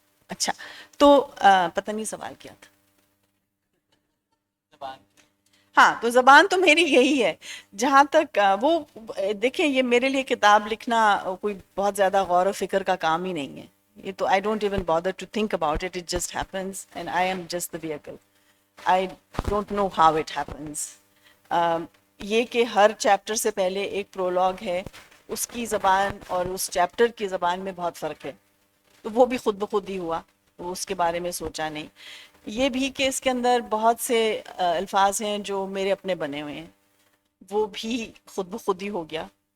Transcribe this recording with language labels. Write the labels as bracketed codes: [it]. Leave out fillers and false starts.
[ur] اچھا, تو پتہ نہیں سوال کیا تھا. ہاں, تو زبان تو میری یہی ہے. جہاں تک وہ دیکھیں, یہ میرے لیے کتاب لکھنا کوئی بہت زیادہ غور و فکر کا کام ہی نہیں ہے. یہ تو [en] I don't even bother to think about it, it just happens and I am just the vehicle. I don't know how it happens. [ur] یہ کہ ہر چیپٹر سے پہلے ایک پرولوگ ہے, اس کی زبان اور اس چیپٹر کی زبان میں بہت فرق ہے, تو وہ بھی خود بخود ہی ہوا, وہ اس کے بارے میں سوچا نہیں. یہ بھی کہ اس کے اندر بہت سے الفاظ ہیں جو میرے اپنے بنے ہوئے ہیں, وہ بھی خود بخود ہی ہو گیا.